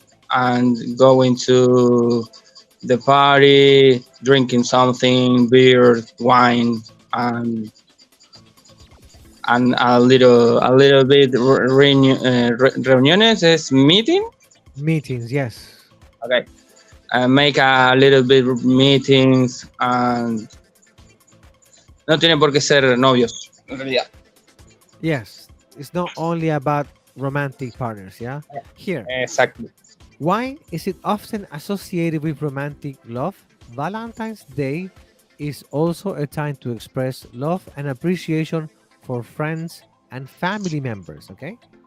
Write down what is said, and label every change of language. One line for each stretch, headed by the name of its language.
English: and going to the party, drinking something, beer, wine, and a little bit reuniones is meeting. Meetings, yes. Okay, make a little bit meetings, and
Spanish: no tiene por qué ser novios en realidad.
English: Yes, it's not only about romantic partners, yeah? Here, Exactly. why is it often associated with romantic love? Valentine's Day is also a time to express love and appreciation for friends and family members, okay?